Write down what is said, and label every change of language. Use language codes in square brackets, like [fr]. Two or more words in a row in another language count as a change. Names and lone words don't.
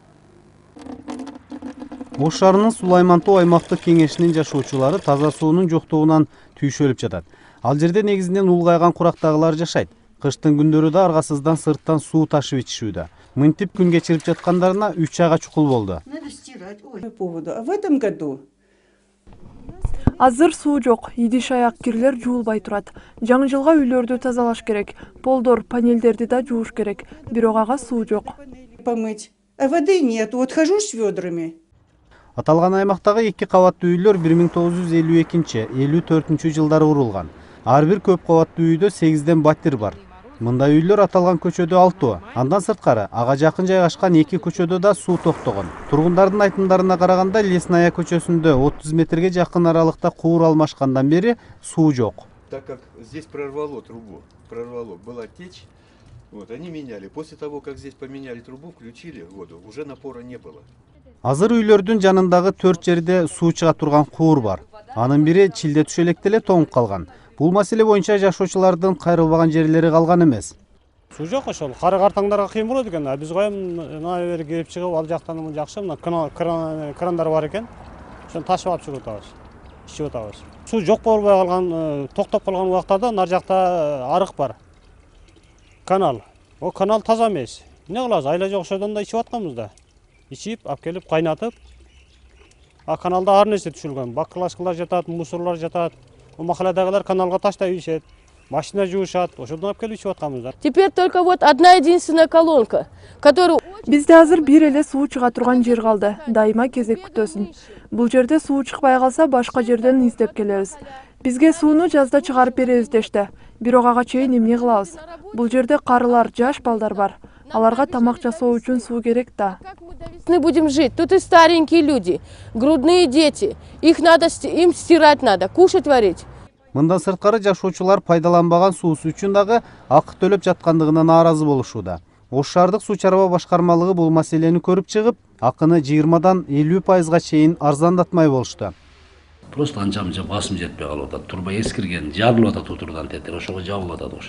[ky] Ош шаарынын Сулайман Тоо аймактык кеңешинин жашоочулары таза суунун жоктугунан түйшөлүп жатат. Ал жерде негизинен улгайган курактагылар жашайт. Кыштын күндөрү да аргасыздан сырттан суу ташып ичишүүдө. Мынтип күн кечирип жаткандарына 3 айга чукул болду. [ru] В этом году [ky] Азыр суу жок, идиш аяк кирлер жуулбай турат. Жаңы жылга үйлөрдү тазалаш керек. Полдор, панелдерди да жууш керек. Бирок ага суу жок. [ru] помыть. А воды нет, вот хожу с ведрами. [ky] Аталган аймактагы 2 кабаттуу үйлөр 1952-54 жылдары курулган. Ар бир көп кабаттуу үйдө 8ден батир бар. Мындай үйлөр аталган көчөдө 6. Андан сырткары ага жакын жайгашкан 2 көчөдө да суу токтогон. Тургундардын айтымдарына караганда Лесная көчөсүндө 30 метрге жакын аралыкта куур алмашкандан бери суу жок. [ru] Так как здесь прорвало трубу, была течь, вот, они меняли. После того, как здесь поменяли трубу, включили воду, уже напора не было. [ky] Азыр үйлөрдүн жанындагы 4 жерде суу чыга турган куур бар. Анын бири чилде түшөлөктө эле тоңуп калган. Бул маселе боюнча жашоочулардын кайрылбаган жерлери калган эмес. Суу жок ошол. Кары картаңдарга кыйын болот экен. Биз коем мына бери келип чыгып, ал жактан мына жакшы, мына крандар бар экен. Ошону ташып алып чыгып атабыз. Ичип атабыз. Суу жок болбой калган, токтоп калган убактарда нар жакта арык бар. Канал. О канал таза эмес. Эмне кылабыз? Айла жок ошодон да ичип атканбыз да. Ичип, алып келип кайнатып, а каналда ар нерсе түшүлгөн. Баклашкалар жатат, мусорлар жатат. У махалладагылар каналга таштай ийишет. Машина жуушат, ошодон алып келип ичип атканбыз. [ru] Теперь только вот одна единственная колонка, которую [ky] Бизде азыр бир эле суу чыга турган жер калды. Дайыма кезек күтөсүн. Бул жерде суу чыкпай калса, башка жерден издеп келебиз. Бизге сууну жазда чыгарып беребиз дешти. Бирок ага чейин эмне кылабыз? Бул жерде карылар, жаш балдар бар. Аларга тамак жасоо үчүн суу керек да. [ru] мы будем жить? Тут и старенькие люди, грудные дети. Им стирать надо, кушать варить. [ky] Мындан сырткары жашоочулар пайдаланбаган суусу үчүн дагы акы төлөп жаткандыгына нааразы болушууда. Ош шаардык суу чарба башкармалыгы бул маселени көрүп чыгып, акыны 20дан 50%га чейин арзандатмай болушту. Просто анча-мынча басым жетпей калып атат. Турба эскирген, жарылып атат утурдан тетер, ошого жабылып атат окшойт.